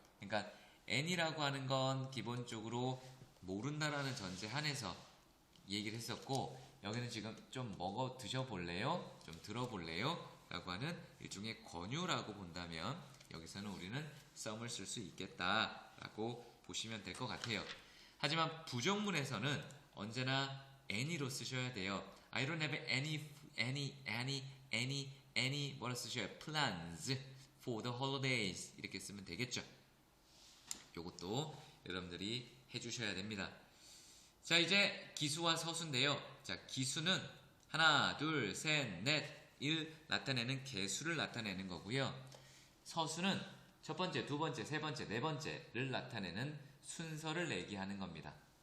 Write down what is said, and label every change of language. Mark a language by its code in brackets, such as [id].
[ko] 그러니까 any라고 하는 건 기본적으로 모른다라는 전제 한에서 얘기를 했었고 여기는 지금 좀 먹어 드셔볼래요? 좀 들어볼래요? 라고 하는 일종의 권유라고 본다면 여기서는 우리는 some을 쓸 수 있겠다라고 보시면 될 것 같아요. 하지만 부정문에서는 언제나 any로 쓰셔야 돼요. [en] I don't have any [ko] 뭐라 쓰셔야 해요? [en] plans for the holidays [ko] 이렇게 쓰면 되겠죠. 요것도 여러분들이 해주셔야 됩니다. 자, 이제 기수와 서수인데요. 자, 기수는 하나, 둘, 셋, 넷, 나타내는 개수를 나타내는 거고요. 서수는 첫 번째, 두 번째, 세 번째, 네 번째를 나타내는 순서를 얘기하는 겁니다.